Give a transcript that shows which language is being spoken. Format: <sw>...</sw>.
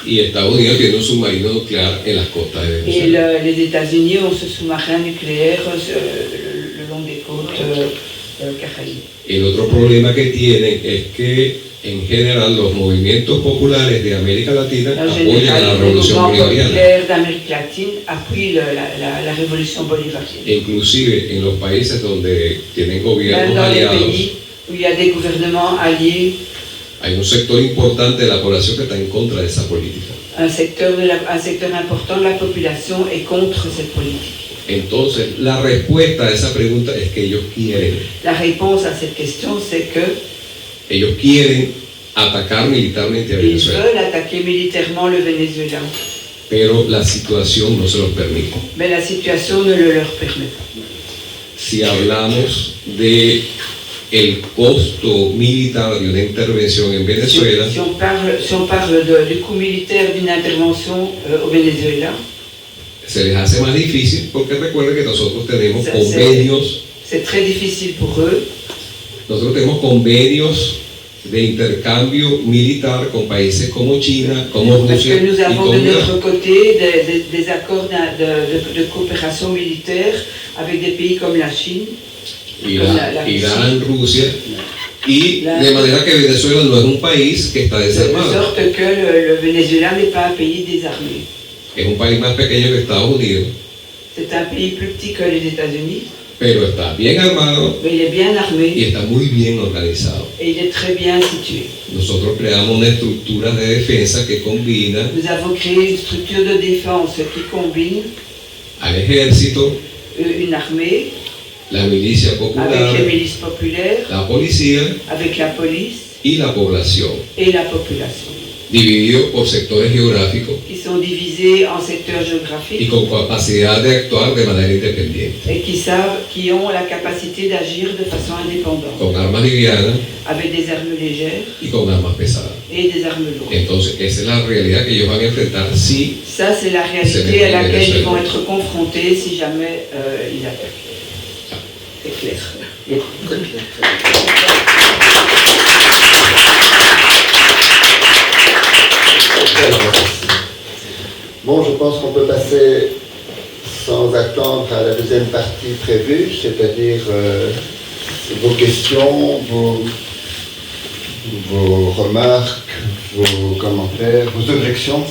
<es>Y Estados Unidos tiene un submarino nuclear en las costas de Venezuela.</es> <fr>Et les États-Unis ont ce sous-marin nucléaire le long des côtes caraïbes.</fr> <es>El otro problema que tienen es que en general los movimientos populares de América Latina apoyan a la revolución bolivariana.</es> <fr>d'Amérique latine appuient la révolution bolivarienne.</fr> <es>Inclusive en los países donde tienen gobiernos</es> <fr>dans les</fr> <es>aliados,</es> <fr>pays où il y a des gouvernements alliés,</fr> <es>hay un sector importante de la población que está en contra de esa política.</es> <fr>un secteur important de la population est contre cette politique.</fr> <es>Entonces, la respuesta a esa pregunta es que ellos quieren.</es> <fr>La réponse à cette question, c'est que</fr> <es>Ellos quieren atacar militarmente a</es> <fr>ils</fr> <es>Venezuela,</es> <fr>veulent attaquer militairement le Venezuela,</fr> <es>pero la situación no se los permite.</es> <fr>mais la situation ne le leur permet pas.</fr> <es>Si hablamos de el costo militar de una intervención en Venezuela,</es> <fr>Si on parle du coût militaire d'une intervention au Venezuela,</fr> <es>se les hace más difícil porque recuerden que nosotros tenemos convenios.</es> <fr>C'est très difficile pour eux.</fr> <es>Nosotros tenemos convenios de intercambio militar con países como China, como</es> <fr>Parce</fr> <es>Rusia</es> <fr>que nous</fr> <es>y</es> <fr>avons</fr> <es>como</es> <fr>de notre</fr> <es>Irán.</es> <fr>côté des accords de coopération militaire avec des pays comme la Chine,</fr> <es>Irán, Rusia, y de manera que Venezuela no es un país que está</es> <fr>de</fr> <es>desarmado.</es> <fr>sorte que le Venezuela n'est pas un pays désarmé.</fr> <es>Es un país más pequeño que Estados Unidos,</es> <fr>C'est un pays plus petit que les États-Unis,</fr> <es>pero está bien armado</es> <fr>mais il est bien</fr> <es>y</es> <fr>armé</fr> <es>está muy bien organizado.</es> <fr>et il est très bien situé.</fr> <es>Nosotros creamos una estructura de defensa que combina</es> <fr>Nous avons créé une structure de défense qui combine</fr> <es>al ejército,</es> <fr>une armée</fr> <es>la milicia</es> <fr>avec</fr> <es>popular,</es> <fr>les milices populaires,</fr> <es>la policía</es> <fr>avec la police</fr> <es>y la población,</es> <fr>et la population,</fr> <es>dividido por sectores geográficos</es> <fr>qui sont divisés en secteurs</fr> <es>y</es> <fr>géographiques</fr> <es>con capacidad de actuar de manera independiente,</es> <fr>et qui ont la capacité d'agir de façon indépendante,</fr> <es>con armas livianas</es> <fr>avec des armes légères</fr> <es>y con armas pesadas.</es> <fr>et des armes lourdes.</fr> <es>Entonces, esa es la realidad que ellos van a enfrentar si</es> <fr>Ça, c'est la réalité à laquelle ils vont être confrontés si jamais ils attaquent. C'est clair. Bon, je pense qu'on peut passer sans attendre à la deuxième partie prévue, c'est-à-dire vos questions, vos remarques, vos commentaires, vos objections.</fr>